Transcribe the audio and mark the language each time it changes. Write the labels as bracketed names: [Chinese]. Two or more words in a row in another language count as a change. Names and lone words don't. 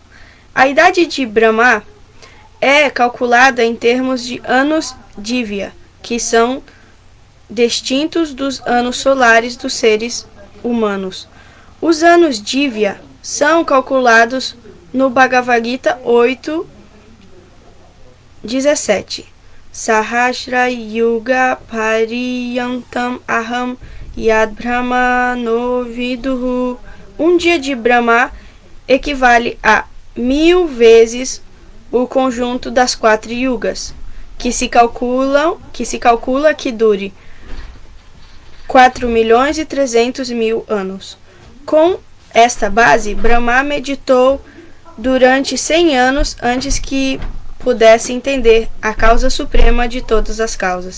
[Portuguese] A idade de Brahma é calculada em termos de anos Divya, que são distintos dos anos solares dos seres humanos. Os anos Divya são calculados no Bhagavad Gita 8:17. [Sanskrit] सहस्र युग परियन्तम् अहम् यद् ब्रह्म नो विदुः. [Portuguese] Um dia de Brahma equivale a 1000 vezes o conjunto das 4 yugas, que se calcula que dure 4.300.000 anos. Com esta base, Brahma meditou durante 100 anos antes que pudesse entender a causa suprema de todas as causas.